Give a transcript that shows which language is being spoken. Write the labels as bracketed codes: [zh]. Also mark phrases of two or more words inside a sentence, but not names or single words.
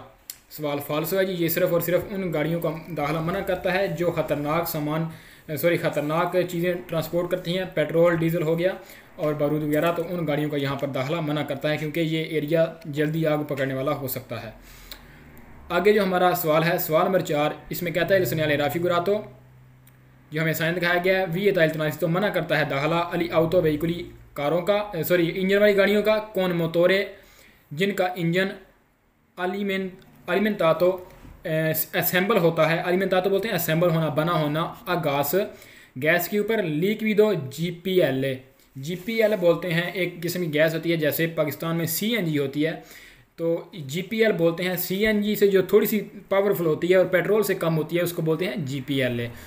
[hi] सवाल फाल्सो है जी, ये सिर्फ़ और सिर्फ उन गाड़ियों का दाखिला मना करता है जो ख़तरनाक चीज़ें ट्रांसपोर्ट करती हैं, पेट्रोल डीजल हो गया और बारूद वगैरह, तो उन गाड़ियों का यहाँ पर दाखिला मना करता है क्योंकि ये एरिया जल्दी आग पकड़ने वाला हो सकता है। आगे जो हमारा सवाल है, सवाल नंबर 4, इसमें कहता है [it] il segnale raffigurato, [hi] जो हमें साइन दिखाया गया है [it] vieta il transito, [hi] तो मना करता है दाखिला [it] agli auto veicoli [hi] कारों का इंजन वाली गाड़ियों का, [it] con motore [hi] जिनका इंजन अलिमेंटातो असेंबल होता है, अलिमेंटातो बोलते हैं असेंबल होना, बना होना, अगास गैस के ऊपर, [it] liquido GPL [hi] बोलते हैं एक किस्म की गैस होती है, जैसे पाकिस्तान में सीएनजी होती है, तो जीपीएल बोलते हैं सीएनजी से जो थोड़ी सी पावरफुल होती है और पेट्रोल से कम होती है उसको बोलते हैं जीपीएल।